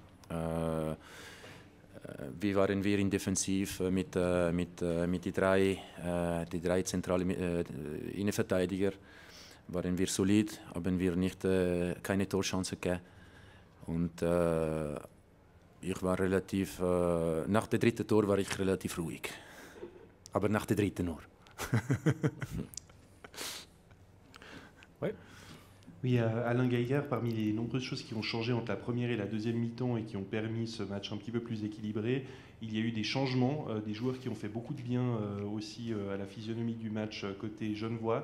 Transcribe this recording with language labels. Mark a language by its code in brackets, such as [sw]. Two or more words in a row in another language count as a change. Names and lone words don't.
[de] Wie waren wir in Defensiv mit die drei zentralen Innenverteidiger? Waren wir solid, haben wir keine Torchance gegeben. Und ich war relativ, nach dem dritten Tor war ich relativ ruhig. Aber nach dem dritten nur. [fr] Oui, Alain Geiger, parmi les nombreuses choses qui ont changé entre la première et la deuxième mi-temps et qui ont permis ce match un petit peu plus équilibré, il y a eu des changements, des joueurs qui ont fait beaucoup de bien aussi à la physionomie du match côté genevois.